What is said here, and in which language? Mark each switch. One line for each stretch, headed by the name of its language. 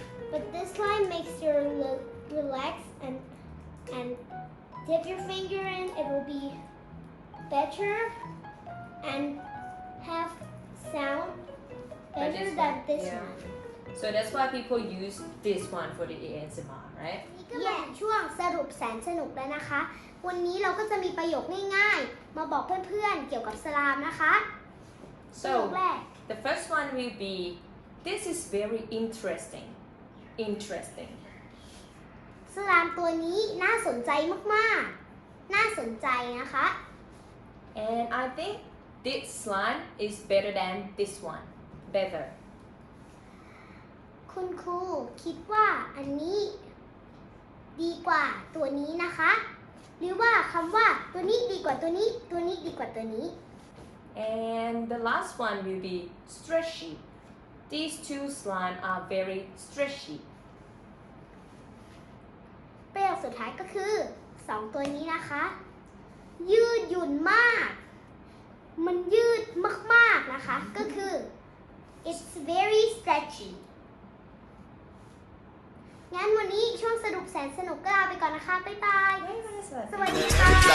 English: But this slime makes you relax and dip your finger in. It will be better and have sound better than this one. So that's why people use this one for the ASMR, right?
Thai: นี่ก็เป็นช่วงสรุปแสนสนุกแล้วนะคะ วันนี้เราก็จะมีประโยคง่ายๆ มาบอกเพื่อนๆ เกี่ยวกับสลามนะคะ
English: So
Thai: ประโยคแรก
English: the first one will be, this is very interesting. Interesting.
Thai: สลามตัวนี้น่าสนใจมากๆ น่าสนใจนะคะ
English: And I think this slime is better than this one. Better.
Thai: คุณครูคิดว่าอันนี้ดีกว่าตัวนี้นะคะ หรือว่าคำว่าตัวนี้ดีกว่าตัวนี้ ตัวนี้ดีกว่าตัวนี้
English: And the last one will be stretchy. These two slime are very stretchy.
Thai: ประโยคสุดท้ายก็คือ2ตัวนี้นะคะ ยืดหยุ่นมาก มันยืดมากๆนะคะ ก็คือ
English: it's very stretchy
Thai: งั้นวันนี้ช่วงสรุปแสนสนุกก็ลาไปก่อนนะคะ บ๊ายบาย สวัสดีค่ะ